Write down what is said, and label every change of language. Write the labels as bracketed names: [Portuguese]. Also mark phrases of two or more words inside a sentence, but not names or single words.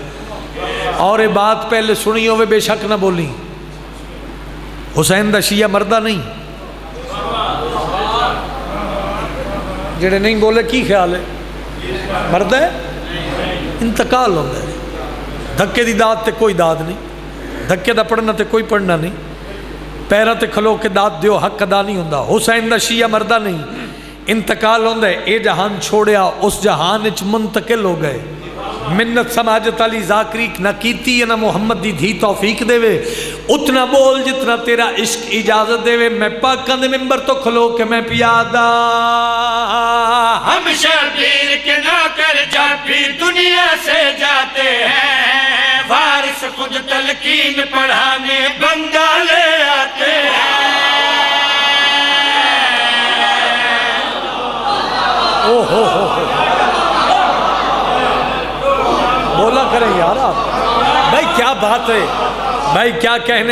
[Punjabi] اور اے بات پہلے سنی ہوئے بے شک نہ بولی, حسین دا شیعہ مردہ نہیں. جڑے نہیں بولے کی خیال ہے, مردہ ہے, انتقال ہوتا ہے. دھکے دی داد تے کوئی داد نہیں, دھکے دا پڑھنا تے کوئی پڑھنا نہیں. پیرہ تے کھلو کے داد دیو حق ادا نہیں ہوندہ. حسین دا شیعہ مردہ نہیں, انتقال ہوندہ ہے. اے جہان چھوڑیا اس جہان اچ منتقل ہو گئے. منت سماجت علی ذاکری نہ کیتی نہ محمد دی دھی توفیق دے وے. اتنا بول جتنا تیرا عشق اجازت دے وے. میں پاکاں دے ممبر تو کھلو کے میں پیادا. [Urdu] ہم شبیر کے نوکر جب بھی دنیا سے جاتے ہیں, وارث خود تلقین پڑھانے بندہ لے آتے ہیں. بولا کریں یار آپ بھائی, کیا بات ہے بھائی, کیا کہنے.